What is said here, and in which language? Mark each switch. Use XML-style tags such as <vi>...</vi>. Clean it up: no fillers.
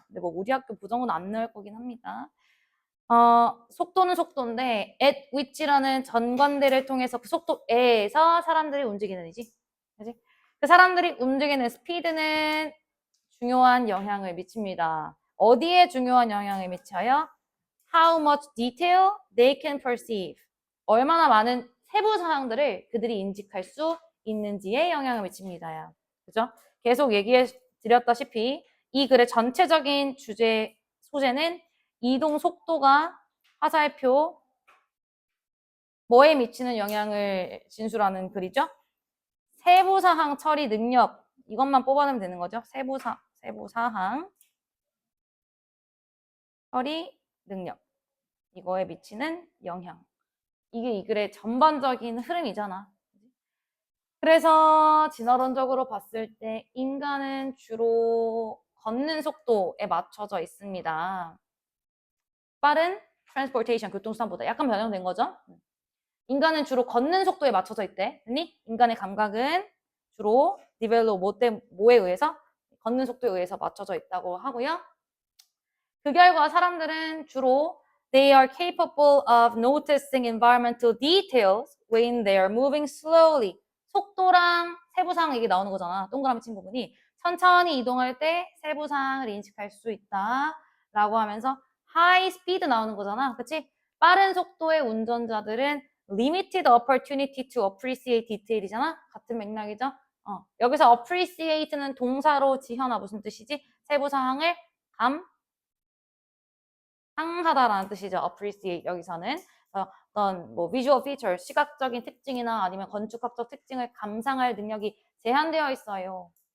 <ko>근데 뭐 우리 학교 부정은 안 나올 거긴 합니다. 속도는 속도인데</ko> <en>at which</en> <ko>라는 전관대를 통해서 그 속도에서 사람들이 움직이는 이지. 그지? 그 사람들이 움직이는 스피드는 중요한 영향을 미칩니다. 어디에 중요한 영향을 미쳐요?</ko> <en>How much detail they can perceive.</en> <ko>얼마나 많은 세부 사항들을 그들이 인식할 수 있는지에 영향을 미칩니다. 그죠? 계속 얘기해 드렸다시피 이 글의 전체적인 주제, 소재는 이동 속도가 화살표 뭐에 미치는 영향을 진술하는 글이죠. 세부사항 처리 능력, 이것만 뽑아내면 되는 거죠. 세부사항 처리 능력, 이거에 미치는 영향. 이게 이 글의 전반적인 흐름이잖아. 그래서 진화론적으로 봤을 때 인간은 주로 걷는 속도에 맞춰져 있습니다. 빠른 transportation, 교통수단보다 약간 변형된 거죠. 인간은 주로 걷는 속도에 맞춰져 있대. 아니, 인간의 감각은 주로 develop 뭐에 의해서? 걷는 속도에 의해서 맞춰져 있다고 하고요. 그 결과 사람들은 주로</ko> <en>they are capable of noticing environmental details when they are moving slowly.</en> <ko>속도랑 세부사항 얘기 나오는 거잖아. 동그라미 친 부분이. 천천히 이동할 때 세부사항을 인식할 수 있다. 라고 하면서</ko> <en>high speed</en> <ko>나오는 거잖아. 그치? 빠른 속도의 운전자들은</ko> <en>limited opportunity to appreciate detail이잖아.</en> <ko>같은 맥락이죠. 여기서 appreciate는 동사로 지현아 무슨 뜻이지? 세부사항을 감상하다라는 뜻이죠. appreciate 여기서는 어떤 뭐</ko> <en>visual feature,</en> <ko>시각적인 특징이나 아니면 건축학적 특징을 감상할 능력이 제한되어 있어요.</ko>